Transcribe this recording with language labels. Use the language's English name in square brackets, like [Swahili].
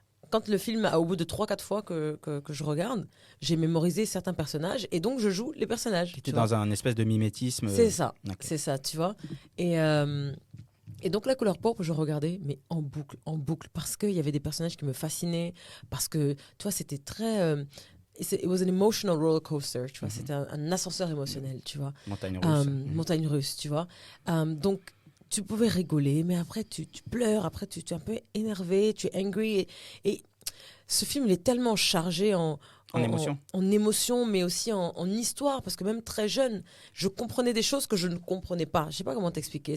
[French] Quand le film, au bout de 3-4 fois que je regarde, j'ai mémorisé certains personnages et donc je joue les personnages. Tu étais dans un espèce de mimétisme. C'est ça, Okay. C'est ça, tu vois. Et donc, La couleur pourpre, je regardais, mais en boucle, parce qu'il y avait des personnages qui me fascinaient, parce que, tu vois, c'était très... [English] it was an emotional roller coaster, tu vois. [French] C'était un ascenseur émotionnel, tu vois. Montagne russe. Montagne russe, tu vois. Donc, tu pouvais rigoler, mais après, tu pleures, après, tu es un peu énervé, tu es angry. Et ce film, il est tellement chargé en émotion, mais aussi en histoire, parce que même très jeune, je comprenais des choses que je ne comprenais pas. Je ne sais pas comment t'expliquer.